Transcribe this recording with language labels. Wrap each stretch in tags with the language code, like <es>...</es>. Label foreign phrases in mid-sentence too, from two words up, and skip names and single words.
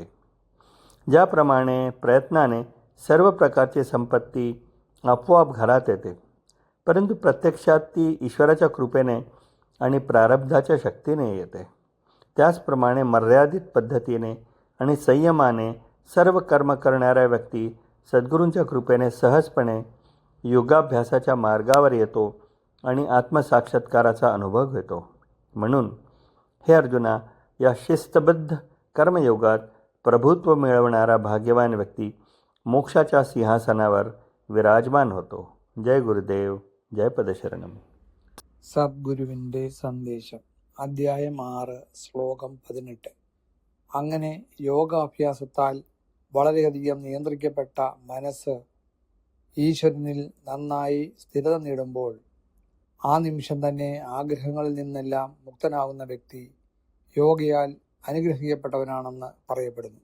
<mr>ज्याप्रमाणे प्रयत्नाने सर्व प्रकारची संपत्ती आपोआप घरात येते, परंतु प्रत्यक्षात ती ईश्वराच्या कृपेने आणि प्रारब्धाच्या शक्तीने येते, त्याचप्रमाणे मर्यादित पद्धतीने आणि संयमाने सर्व कर्म करणाऱ्या व्यक्ती सद्गुरूंच्या कृपेने सहजपणे योगाभ्यासाच्या मार्गावर येतो आणि आत्मसाक्षात्काराचा अनुभव घेतो। म्हणून हे अर्जुना, या शिस्तबद्ध कर्मयोगात प्रभुत्व मिळवणारा भाग्यवान व्यक्ती मोक्षाच्या सिंहासनावर विराजमान होतो। जय गुरुदेव, जय पदशरणम।</mr> <ml>സദ്ഗുരുവിൻ്റെ സന്ദേശം അധ്യായം 6 ശ്ലോകം 18. അങ്ങനെ യോഗാഭ്യാസത്താൽ വളരെയധികം നിയന്ത്രിക്കപ്പെട്ട മനസ്സ് ഈശ്വരനിൽ നന്നായി സ്ഥിരത നേടുമ്പോൾ ആ നിമിഷം തന്നെ ആഗ്രഹങ്ങളിൽ നിന്നെല്ലാം മുക്തനാകുന്ന വ്യക്തി യോഗയാൽ അനുഗ്രഹിക്കപ്പെട്ടവനാണെന്ന് പറയപ്പെടുന്നു.</ml>